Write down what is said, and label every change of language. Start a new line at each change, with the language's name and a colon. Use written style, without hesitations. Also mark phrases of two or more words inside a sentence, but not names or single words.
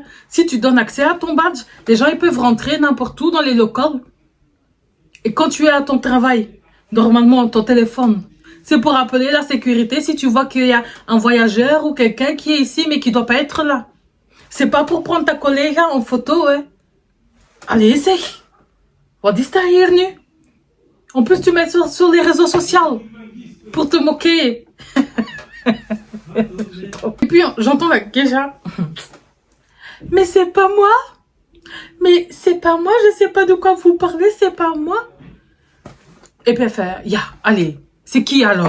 French: Si tu donnes accès à ton badge, les gens ils peuvent rentrer n'importe où dans les locaux. Et quand tu es à ton travail, normalement, ton téléphone, c'est pour appeler la sécurité si tu vois qu'il y a un voyageur ou quelqu'un qui est ici mais qui doit pas être là. C'est pas pour prendre ta collègue en photo. Hein. Allez, essaye.
Dutch: Wat is dat hier nu?
French: En plus, tu mets sur les réseaux sociaux pour te moquer. Et puis, j'entends la Geisha. Mais c'est pas moi. Mais c'est pas moi, je sais pas de quoi vous parlez, c'est pas moi. Et puis elle fait, allez, c'est qui alors?